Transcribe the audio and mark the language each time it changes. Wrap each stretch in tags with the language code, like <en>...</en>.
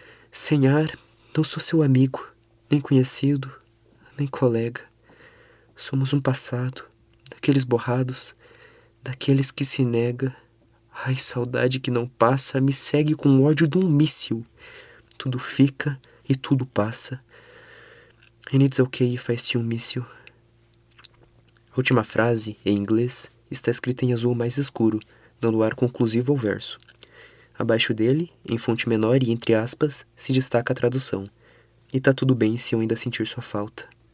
<pt>Sem ar, não sou seu amigo, nem conhecido, nem colega. Somos um passado, daqueles borrados, daqueles que se nega. Ai, saudade que não passa, me segue com o ódio de um míssil. Tudo fica e tudo passa.</pt> <en>And it's okay if I still miss you.</en> <pt>A última frase, em inglês, está escrita em azul mais escuro, dando ar conclusivo ao verso. Abaixo dele, em fonte menor e entre aspas, se destaca a tradução. E tá tudo bem se eu ainda sentir sua falta.</pt>